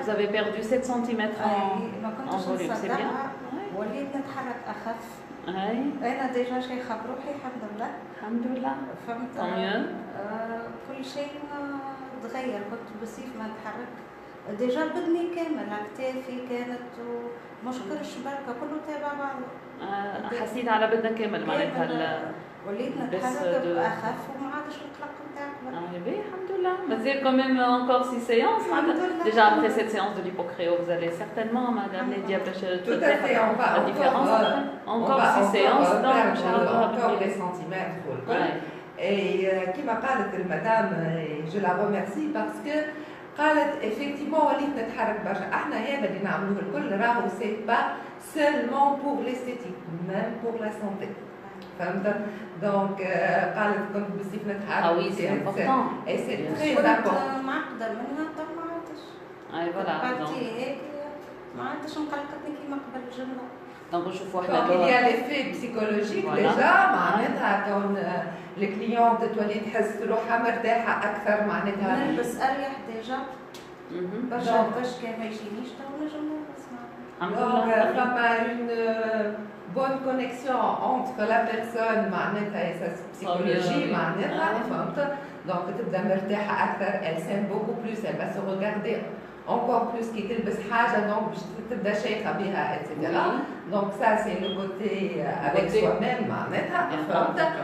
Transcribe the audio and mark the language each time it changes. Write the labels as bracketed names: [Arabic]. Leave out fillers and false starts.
[French] Vous avez perdu 7 cm en volume, c'est bien. [Arabic] وليت نتحرك اخف. انا ديجا شيخه بروحي الحمد لله. الحمد لله. فهمت. كل شيء تغير، كنت بسيف ما نتحرك. ديجا بدني كامل اكتافي كانت ومش كرش بركه كله تابع بعضه. حسيت على بدنا كامل معناتها وليت نتحرك اخف وما عادش القلق نتاعك. الحمد لله. [French] Mais c'est quand même encore 6 séances. Déjà après cette séance de lipocryo, vous allez certainement, Madame Lydia, tout à fait, on va la différence. Encore 6 séances, encore des centimètres. Et qui m'a parlé de madame, je la remercie parce que [Arabic] قالت [French] effectivement [Arabic] وليت نتحرك برشا. احنا هذا اللي نعملوه الكل راهو [French] سي با seulement pour l'esthétique, même pour la santé. [Arabic] فهمت؟ دونك قالت كنت بزيف نتحرك. [French] oui, c'est important. Et c'est très important. [Arabic] كنت معقدة منها طب ما عادش. [French] voilà. [Arabic] بارتي هيك ما عادش مقلقتني كيما قبل الجملة. [French] Donc il y a l'effet psychologique déjà [Arabic] معناتها كون الكليون تولي تحس روحها مرتاحه اكثر معناتها نلبس اريح ديجا برشا باش كان ما يجينيش تو نجم نلبس معناتها فما [French] اون bonne connexion entre la personne [Arabic] معناتها [French] et sa psychologie [Arabic] معناتها فهمت دونك تبدا مرتاحه اكثر. [French] elle s'aime beaucoup plus, elle va se regarder encore plus [Arabic] كي تلبس حاجه دونك باش تبدا شيخه بها [French] etc. donc ça c'est le côté avec soi-même [Arabic] معناتها فهمت.